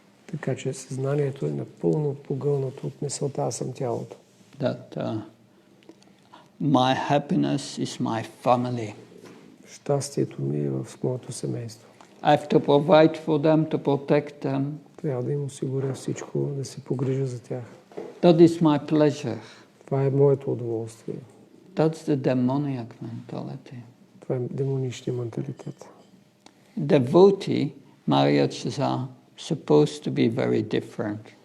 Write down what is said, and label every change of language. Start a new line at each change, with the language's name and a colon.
Bulgarian: Така че съзнанието е напълно погълнато от мисълта, аз съм тялото.
English: That my happiness is my family.
Bulgarian: Щастието ми е в моето семейство.
English: I have to provide for them, to protect them.
Bulgarian: Трябва да им осигуря всичко, да се погрижа за тях.
English: That is my pleasure.
Bulgarian: Това е моето удоволствие.
English: That's the demoniac mentality.
Bulgarian: Това е демоничния менталитет.
English: Devotee marriages are supposed to be very different.